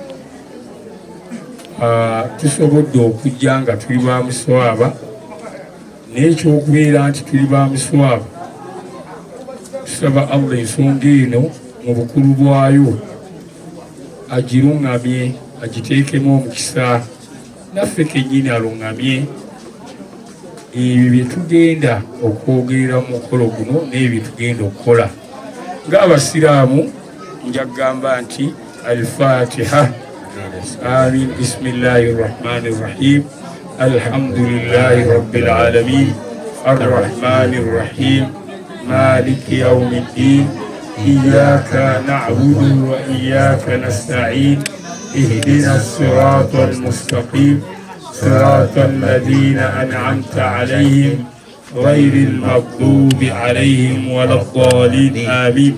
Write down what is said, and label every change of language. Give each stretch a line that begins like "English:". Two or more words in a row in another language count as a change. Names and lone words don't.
Ganda: tusobodde okujja nga tuli ba muswaba, n'ekyokubeera nti tuli ba muswaba tusaba Allah ensonga eno mu bukulu bwayo agiruŋŋamye agiteekemu omukisa, naffe kennyini aluŋŋamye ebyo bye tugenda okwogerera mu mukolo guno n'ebyo tugenda okukola. Ng'abasiraamu nja kugamba nti al-Fatiha. Amin.
Arabic: بسم الله الرحمن الرحيم. الحمد لله رب العالمين. الرحمن الرحيم. مالك يوم الدين. إياك نعبد وإياك نستعين. اهدنا الصراط المستقيم صراط الذين أنعمت عليهم غير المغضوب عليهم ولا الضالين. آمين.